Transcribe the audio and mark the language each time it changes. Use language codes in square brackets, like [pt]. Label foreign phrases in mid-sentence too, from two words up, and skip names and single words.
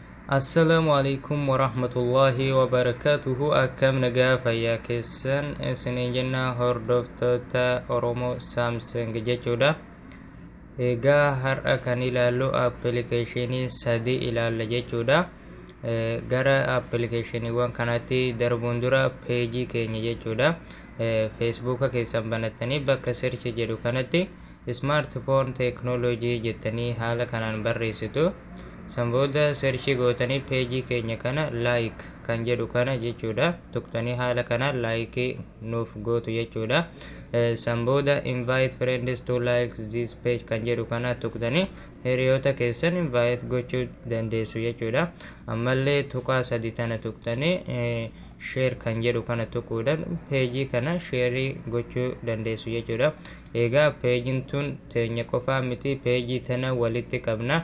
[ar] السلام عليكم ورحمة الله وبركاته. [om] Akkam nagaa fayyaa keessan isiniin jenna hordoftoota Oromoo Samsung jechuudha. Egaa har'a kan ilaallu appilikeeshinii sadii ilaalla jechuudha. Gara appilikeeshiniiwwan kanatti darbuun dura peejii keenya jechuudha. Feesbuuka keessan banattanii bakka search jedhu kanatti [en] smartphone technology [om] jettanii haala kanaan barreessitu. Sanbooda searchii gootanii peejii keenya kana like kan jedhu kana jechuudha. Tuqtanii haala kana like nuuf gootu jechuudha. Sanbooda [en] invite friends to like this page [om] kan jedhu kana tuqtanii hiriyoota keessan invite gochuu dandeessu jechuudha. Ammallee tuqaa sadii tana tuqtanii share kan jedhu kana tuquudhaan peejii kana share gochuu dandeessu jechuudha. Egaa peejiin tun teenya qofaa miti, peejii tana walitti qabna.